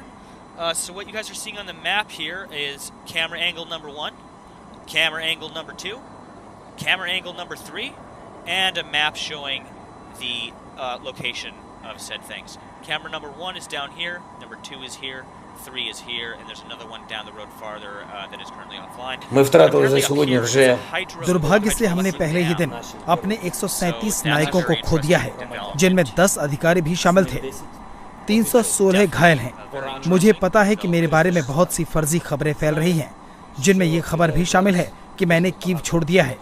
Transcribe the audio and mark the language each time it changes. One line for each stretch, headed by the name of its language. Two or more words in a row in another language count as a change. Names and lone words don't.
English: So what you guys are seeing on the map here is camera angle number 1, camera angle number 2, camera angle number 3, and a map showing the location of said things. Camera number 1 is down here, number 2 is here, 3 is here, and there's another one down the road farther that is currently offline.
Ukrainian: Мы втратили за сегодня уже.
Hindi: दुर्भाग्य से हमने पहले ही दिन अपने 137 नायकों को खो दिया है, जिनमें 10 अधिकारी भी शामिल थे। 316 घायल हैं। मुझे पता है कि मेरे बारे में बहुत सी फर्जी खबरें फैल रही हैं, जिनमें ये खबर भी शामिल है कि मैंने कीव छोड़ दिया है।